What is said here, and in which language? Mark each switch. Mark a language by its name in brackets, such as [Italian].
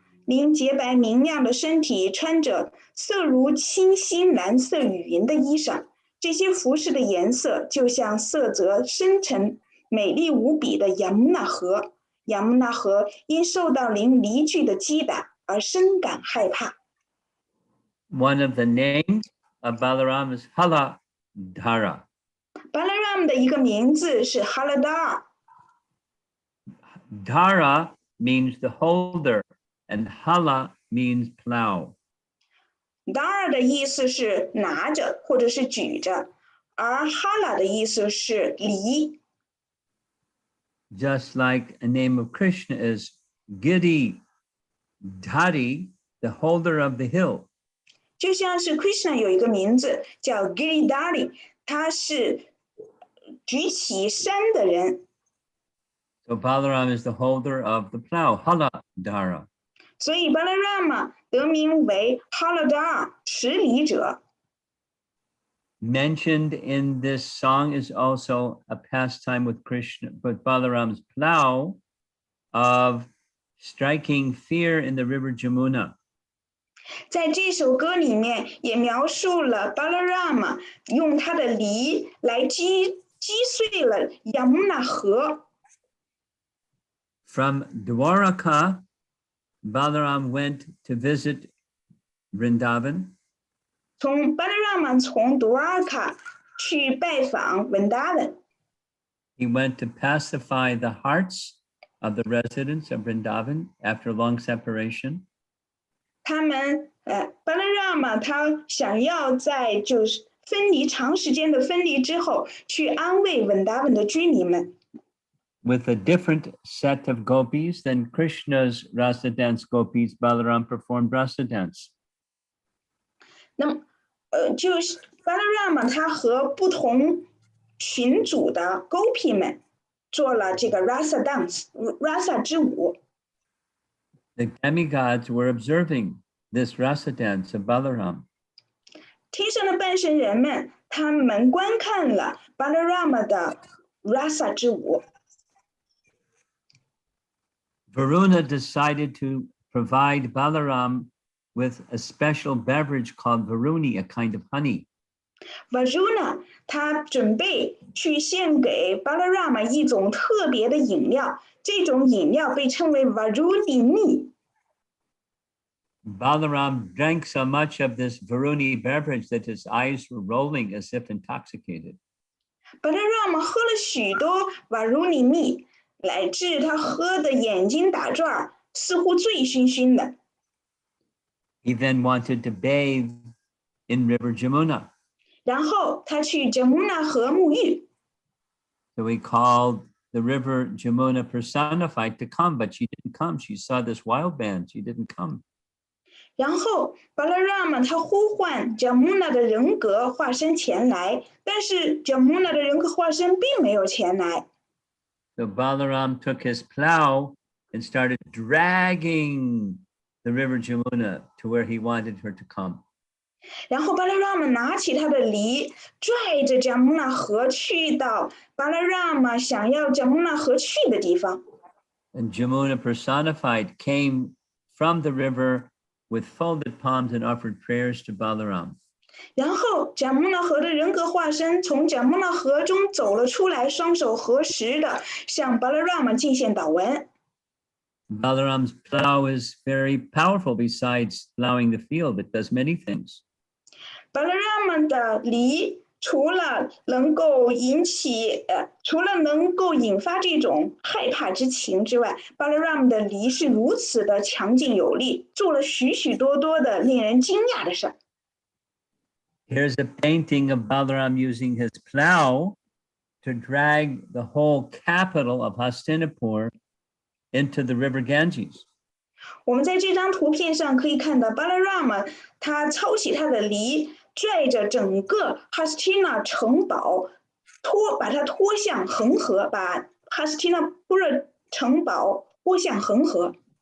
[Chinese] 您洁白明亮的身体，穿着色如清晰蓝色雨云的衣裳，这些服饰的颜色就像色泽深沉、美丽无比的雅穆纳河。雅穆纳河因受到您离去的击打而深感害怕。 [English] One of the names of Balaram is Haladhara. [Chinese] Balaram 的一个名字是 Haladhara。 [English] Dhara means the holder, and Hala means plow. [Chinese] Dara 的意思是拿着或者是举着，而 Hala 的意思是犁。 [English] Just like a name of Krishna is Giri Dhari, the holder of the hill. [Chinese] 就像是 Krishna 有一个名字叫 Giridhari， 他是举起山的人。 [English] So Balaram is the holder of the plow, Haladhara. [Chinese] 所以 Balarama 得名为 Haladhara 持礼者。 [English] Mentioned in this song is also a pastime with Krishna, with Balaram's plow of striking fear in the river Jamuna. [Chinese] 在这首歌里面也描述了 Balarama 用他的犁来击碎了 Yamuna 河。 [English] From Dwaraka, Balaram went to visit Vrindavan. [Chinese] 从 Balarama 从 Dwarka 去拜访 Vrindavan。 [English] He went to pacify the hearts of the residents of Vrindavan after long separation. [Chinese] 他们Balarama 他想要在就是长时间的分离之后，去安慰 Vrindavan 的居民们。 [English] With a different set of gopis than Krishna's rasa dance gopis, Balaram performed rasa dance. [Chinese] 那么就是 Balarama 他和不同群组的 Gopi 们做了这个 rasa dance 之舞。 [English] The demigods were observing this rasa dance of Balaram. [Chinese] 天上的半神人们，他们观看了巴拉拉玛的 Rasa 之舞。 [English] Varuna decided to provide Balaram with a special beverage called Varuni, a kind of honey. [Chinese] Varuna 他准备去献给巴拉拉玛一种特别的饮料，这种饮料被称为 Varuni 蜜。 [English] Balaram drank so much of this Varuni beverage that his eyes were rolling as if intoxicated. [Chinese] 巴拉拉玛喝了许多 Varuni 蜜，乃至他喝的眼睛打转，似乎醉醺醺的。 [English] He then wanted to bathe in River Jamuna. [Chinese] 然后他去 Jamuna 河沐浴。 [English] So he called the river Jamuna personified to come, but she didn't come. She saw this wild man. She didn't come. [Chinese] 然后巴拉拉玛他呼唤 Jamuna 的人格化身前来，但是 Jamuna 的人格化身并没有前来。 [English] So Balaram took his plow and started dragging the river Jamuna to where he wanted her to come. [Chinese] 然后巴拉拉玛拿起他的犁，拽着 Jamuna 河去到巴拉拉玛想要 Jamuna 河去的地方。 [English] And Jamuna personified came from the river with folded palms and offered prayers to Balaram. [Chinese] 然后 Jamuna 河的人格化身从 Jamuna 河中走了出来，双手合十的向巴拉拉玛进献祷文。 [English] Balaram's plow is very powerful. Besides plowing the field, it does many things. [Chinese] 巴拉拉玛的犁除了能够引发这种害怕之情之外，巴拉拉玛的犁是如此的强劲有力，做了许许多多的令人惊讶的事。 [English] Here's a painting of Balaram using his plow to drag the whole capital of Hastinapur into the river Ganges. [Chinese] 我们在这张图片上可以看到，巴拉拉玛他操起他的犁，拽着整个 Hastina 城堡，把它拖向恒河，把 Hastinapura 城堡拖向恒河。